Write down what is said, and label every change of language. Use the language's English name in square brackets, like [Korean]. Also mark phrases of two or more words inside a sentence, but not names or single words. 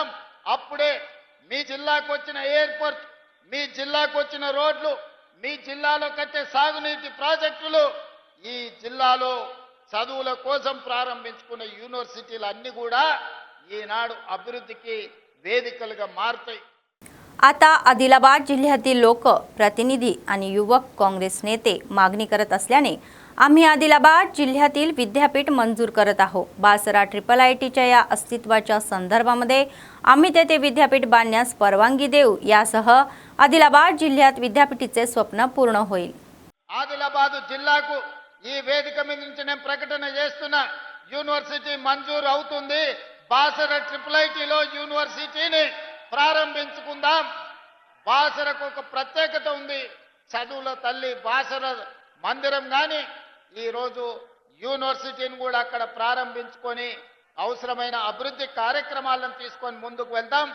[Telugu] అప్పుడే మీ జిల్లాకు వచ్చిన ఎయిర్పోర్ట్, మీ జిల్లాకు వచ్చిన రోడ్లు, మీ జిల్లాలో కట్టే సాగునీటి ప్రాజెక్టులు, ఈ జిల్లాలో చదువుల కోసం ప్రారంభించుకున్న యూనివర్సిటీలు అన్ని కూడా ఈనాడు అభివృద్ధికి వేదికలుగా మారుతాయి। [Marathi] आता आदिलाबाद जिल्ह्यातील लोक प्रतिनिधी आणि युवक काँग्रेस नेते मागणी करत असल्याने आम्ही आदिलाबाद जिल्ह्यातील विद्यापीठ मंजूर करत आहोत। बासरा IIITच्या या अस्तित्वाच्या संदर्भामध्ये आम्ही तेथे विद्यापीठ बांधण्यास परवानगी देऊ। यासह आदिलाबाद जिल्ह्यात विद्यापीठाचे स्वप्न पूर्ण होईल। [Telugu] ఆదిలాబాద్ జిల్లాకు ఈ వేదిక మీద నుంచి నేను ప్రకటన చేస్తున్నా, యూనివర్సిటీ మంజూరు అవుతుంది। బాసర IIITలో యూనివర్సిటీని ప్రారంభించుకుందాం। బాసరకు ఒక ప్రత్యేకత ఉంది, చదువుల తల్లి బాసర మందిరం గాని ఈ రోజు యూనివర్సిటీని కూడా అక్కడ ప్రారంభించుకొని అవసరమైన అభివృద్ధి కార్యక్రమాలను తీసుకొని ముందుకు వెళ్దాం।